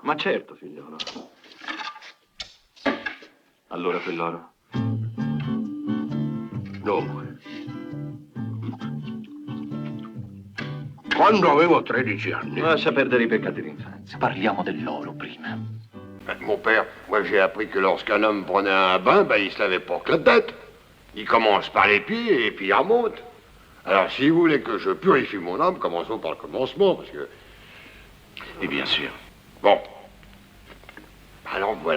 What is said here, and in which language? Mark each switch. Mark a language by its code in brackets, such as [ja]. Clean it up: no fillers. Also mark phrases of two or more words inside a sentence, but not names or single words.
[it] Ma certo, figliolo. Allora quell'oro. Dunque. Quando avevo 13 anni... Lascia perdere i peccati d'infanzia. Parliamo dell'oro prima. [fr] Mon père, moi j'ai appris que lorsqu'un homme prenait un bain, il se lavait pas que la tête. Il commence par les pieds et puis il remonte. Alors si vous voulez que je purifie mon âme, commençons par le commencement, parce que... Et bien sûr. Bon. Alors voilà.